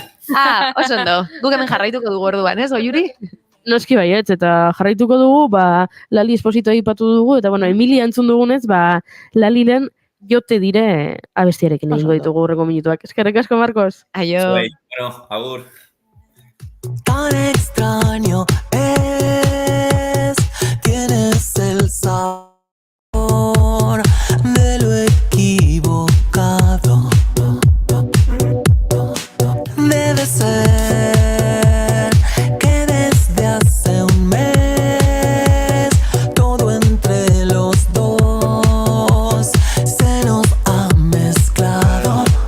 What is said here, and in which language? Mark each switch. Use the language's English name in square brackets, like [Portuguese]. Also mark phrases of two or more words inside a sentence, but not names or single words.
[Basque] Oso ondo. Guk hemen jarraituko dugu orduan, ez, Oiuri? Noski baietz, eta jarraituko dugu, Lali Esposito egipatu dugu, eta Emilia entzun dugunez, Laliren jote dire abestiarekin egingo ditugu horreko minutuak. Eskerrik asko, Markos. Aio. Agur. [Spanish] Tan extraño es, tienes el sabor de lo equivocado. Debe ser que desde hace un mes todo entre los dos se nos ha mezclado.